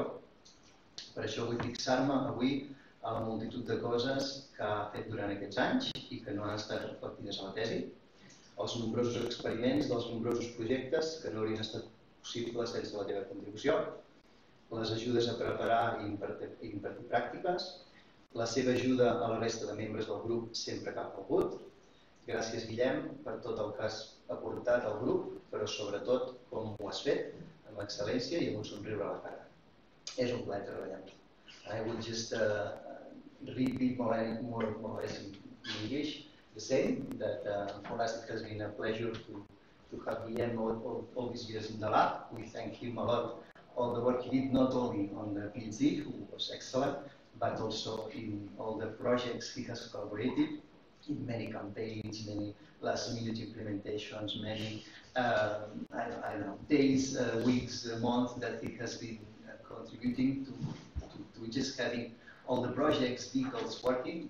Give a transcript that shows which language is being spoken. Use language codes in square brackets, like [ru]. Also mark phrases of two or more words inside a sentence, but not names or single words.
[ca] Per això vull fixar-me avui a la multitud de coses que ha fet durant aquests anys i que no han estat reflectides a la tesi, els nombrosos experiments dels nombrosos projectes que no haurien estat possibles sense la teva contribució, les ajudes a preparar i impartir pràctiques, la seva ajuda a la resta de membres del grup sempre que ha calgut. Gràcies, Guillem, per tot el que has aportat al grup, però sobretot com ho has fet, amb excel·lència i amb un somriure a la cara. És un plaer treballar amb tu. [en] I will just repeat more or less in English the same, that for us it has been a pleasure to have Guillem all these years in the lab. We thank him a lot, all the work he did, not only on the Ph.D., who was excellent, but also in all the projects he has collaborated, in many campaigns, many last-minute implementations, many I don't know, days, weeks, months that he has been contributing to just having all the projects, vehicles working.